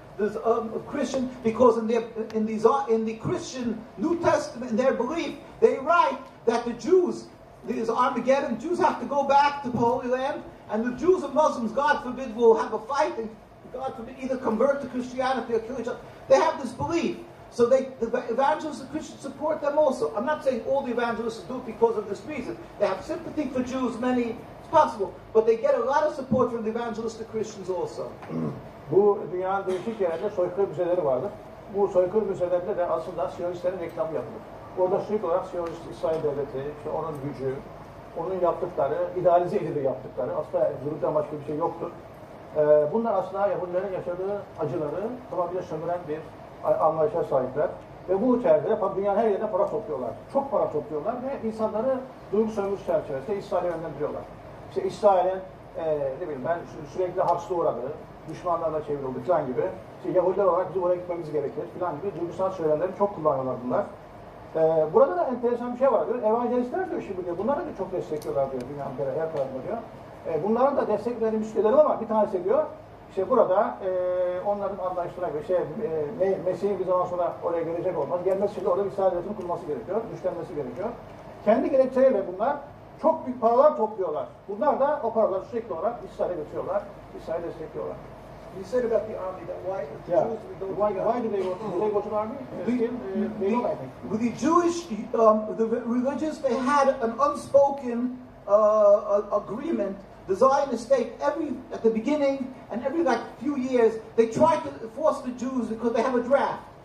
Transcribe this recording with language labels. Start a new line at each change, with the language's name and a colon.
English: There's Christian, because in the Christian New Testament, in their belief, they write that the Jews, there's Armageddon, Jews have to go back to the Holy Land, and the Jews and Muslims, God forbid, will have a fight, and God forbid, either convert to Christianity or kill each other. They have this belief. So the evangelists and Christians support them also. I'm not saying all the evangelists do it because of this reason. They have sympathy for Jews, many, it's possible, but they get a lot of support from the evangelistic Christians also.
Turkish: Bu dünyanın değişik yerlerinde soykırım müzeleri vardır. Bu soykırım müzelerinde de aslında Siyonistlerin reklamı yapılır. Orada sürekli olarak Siyonist İsrail Devleti, işte onun gücü, onun yaptıkları, idealize edilir yaptıkları, aslında yürüten başka bir şey yoktur. Bunlar aslında Yahudilerin yaşadığı acıları tamamıyla sömüren bir anlayışa sahipler. Ve bu çerçevede dünyanın her yerine para topluyorlar. Çok para topluyorlar ve insanları duygu sömürüsü çerçevesinde İsrail'e yönlendiriyorlar. İşte İsrail'in ne bileyim ben sürekli haksız uğradığı, düşmanlarla çevrildi falan gibi. İşte Yahudiler olarak bizim oraya gitmemiz gerekir falan gibi duygusal söylemleri çok kullanıyorlar bunlar. Burada da enteresan bir şey var diyor. Evangelistler diyor şimdi diyor. Bunları da çok destekliyorlar diyor. Dünyanın her tarafında diyor. Bunların da desteklerini müstelerim ama bir tanesi diyor. İşte burada onların anlayışlarına göre Mesih'in bir zaman sonra oraya gelecek olmaz. Gelmesi için de orada bir İsrail devletinin kurulması gerekiyor. Güçlenmesi gerekiyor. Kendi gerekçeleriyle bunlar çok büyük paralar topluyorlar. Bunlar da o paraları sürekli olarak İsrail'e götürüyorlar. İsrail'i destekliyorlar.
English: You said about the army that why the Yeah. Jews would go Why do they go to the army? They don't, I think. With the Jewish, the religious, they had an unspoken agreement. The Zionist state, at the beginning and every few years, they tried to force the Jews because they have a draft.